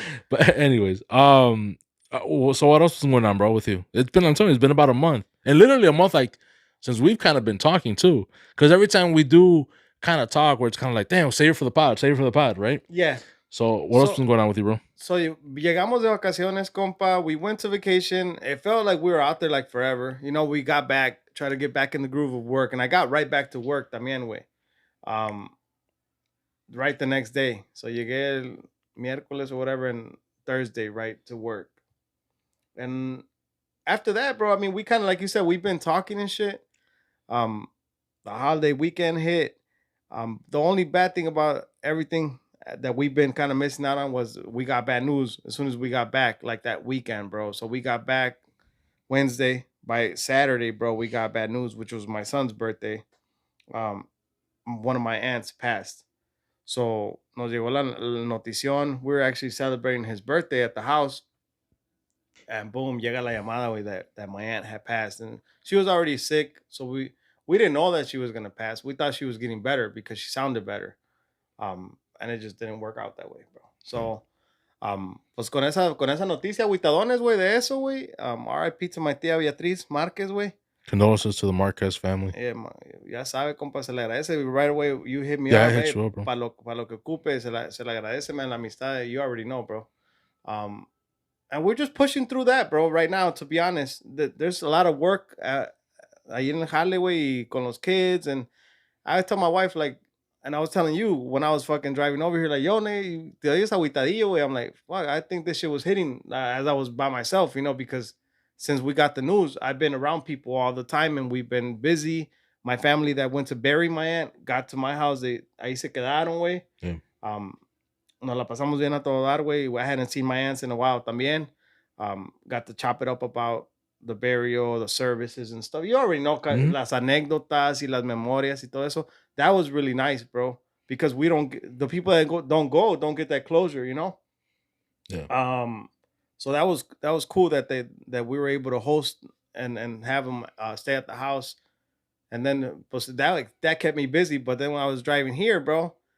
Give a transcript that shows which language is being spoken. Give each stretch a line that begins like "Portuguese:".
English: But anyways, so what else is going on, bro, with you? I'm telling you, it's been about a month, and literally a month, like since we've kind of been talking too. Because every time we do kind of talk, where it's kind of like, damn, save it for the pod, save it for the pod, right? Yeah. So what else So been going on with you, bro?
Spanish: llegamos de vacaciones, compa.
English: We went to vacation. It felt like we were out there like forever. You know, we got back, tried to get back in the groove of work, and I got right back to work también, way. Um, right the next day. So
Spanish: llegué el miércoles
English: or whatever, and Thursday right to work. And after that, bro, I mean, we kind of like you said, we've been talking and shit. Um, the holiday weekend hit. The only bad thing about everything that we've been kind of missing out on was we got bad news as soon as we got back, like that weekend, bro. So we got back Wednesday. By Saturday, bro, we got bad news, which was my son's birthday. Um, one of my aunts passed.
Spanish: So nos llegó la notición.
English: We were actually celebrating his birthday at the house, and boom,
Spanish: llega la llamada
English: way that my aunt had passed, and she was already sick, so we didn't know that she was gonna pass. We thought she was getting better because she sounded better, and it just didn't work out that way, bro. Mm.
Spanish: So, pues con esa noticia, agüitadones, güey, de eso, güey.
English: R.I.P. to my tía Beatriz Márquez, güey. Condolences to the Marquez family.
Spanish: Ya sabe, compa, se le agradece.
English: Right away, you hit me Yeah, I up, hit hey, you up, bro.
Spanish: para lo que ocupe, se le agradece, man, la amistad.
English: You already know, bro. Um, and we're just pushing through that, bro. Right now, to be honest, there's a lot of work
Spanish: ahí en el jale, güey, con los
English: kids, and I tell my wife like, and I was telling you when I was fucking driving over here, like,
Spanish: yo, ne, te oyes agüitadillo, güey.
English: I'm like, fuck, I think this shit was hitting as I was by myself, because since we got the news, I've been around people all the time, and we've been busy. My family that went to bury my aunt got to my house.
Spanish: Ahí se quedaron, güey.
English: Yeah.
Spanish: Um, Nos la pasamos bien a todo dar, güey.
English: I hadn't seen my aunts in a while
Spanish: también.
English: Got to chop it up about the burial, the services and stuff. You already know Mhm.
Spanish: las anécdotas y las memorias y todo eso.
English: That was really nice, bro. Because we the people that don't get that closure. Yeah. So that was cool that we were able to host and have them stay at the house. And then that kept me busy. But then when I was driving here, bro,